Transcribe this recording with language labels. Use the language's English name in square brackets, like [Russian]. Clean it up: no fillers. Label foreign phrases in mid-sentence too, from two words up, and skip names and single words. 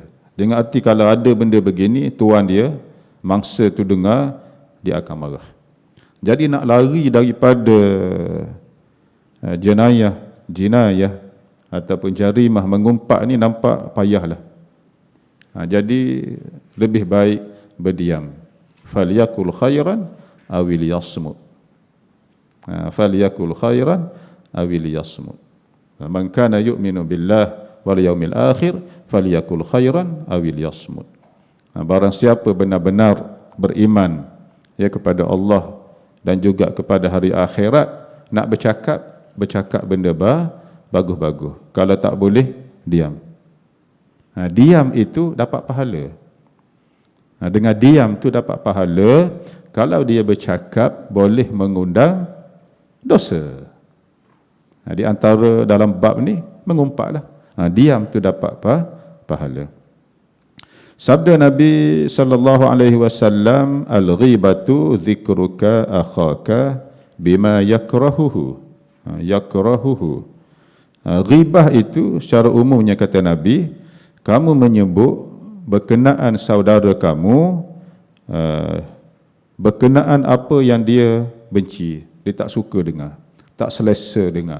[Malay] Dengan arti kalau ada benda begini, tuan dia, mangsa tu dengar, dia akan marah. Jadi nak lari daripada jinayah ataupun jarimah mengumpat ni nampak payahlah. Jadi lebih baik berdiam. [Arabic] فليقل خيرا أو ليصمت. فليقل خيرا أو ليصمت. من كان يؤمن بالله واليوم الآخر فليقل خيرا أو ليصمت. [Malay] Barang siapa benar-benar beriman kepada Allah dan juga kepada hari akhirat, nak bercakap benda bagus-bagus. Kalau tak boleh, diam. Diam itu dapat pahala. Dengan diam tu dapat pahala. Kalau dia bercakap, boleh mengundang dosa. Di antara dalam bab ni, mengumpatlah. Diam tu dapat pahala. Sabda Nabi [Arabic] صلى الله عليه وسلم, الغيبة ذكرك أخاك بما يكرهه. [Malay] Ghibah itu secara umumnya, kata Nabi, kamu menyebut berkenaan saudara kamu, berkenaan apa yang dia benci, dia tak suka dengar, tak selesa dengar.